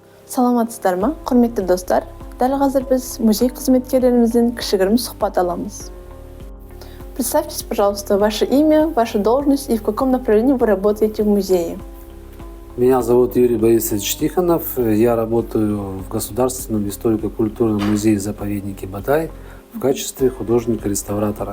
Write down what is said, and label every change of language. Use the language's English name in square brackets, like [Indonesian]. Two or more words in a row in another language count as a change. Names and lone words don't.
[Kazakh] Саламатсыздар ма, құрметті достар? Дәл қазір біз музей қызметкерлерімізден кішігірім сұхбат аламыз. [Russian] Представьтесь, пожалуйста, ваше имя, ваша должность и в каком направлении вы работаете в музее. Меня зовут Юрий Борисович Тихонов. Я работаю в Государственном историко-культурном музее-заповеднике Батай в качестве художника-реставратора.